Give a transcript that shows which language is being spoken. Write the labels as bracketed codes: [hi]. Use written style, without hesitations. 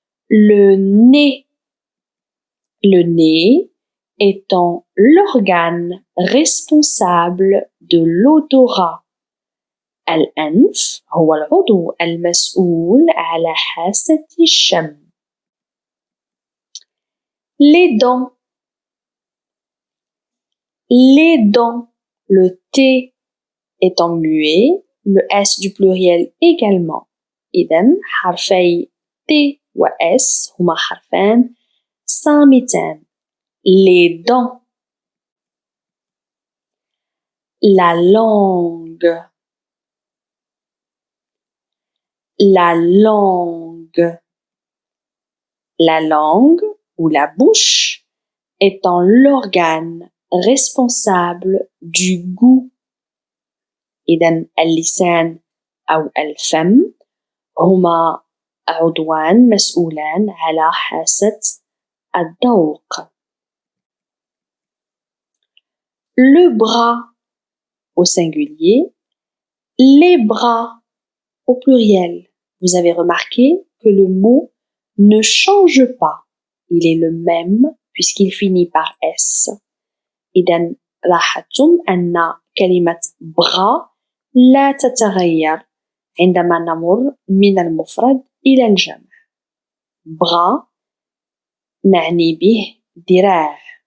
[fr] Le nez étant l'organe responsable de l'odorat. [ar] الأنف هو العضو المسؤول على حاسة الشم. [fr] Les dents, le T étant muet, le S du pluriel également. [ar] إذن حرفي T و S هما حرفان صامتان. [fr] Les dents. La langue, ou la bouche étant l'organe responsable du goût. [ar] إذن اللسان أو الفم هما عضوان مسؤولان على حاسة الذوق. [fr] Le bras au singulier, les bras au pluriel. Vous avez remarqué que le mot ne change pas. Il est le même puisqu'il finit par S. [ar] إذن لاحظتم أن كلمة bras لا تتغير عندما نمر من المفرد إلى الجمع. bras نعني به ذراع.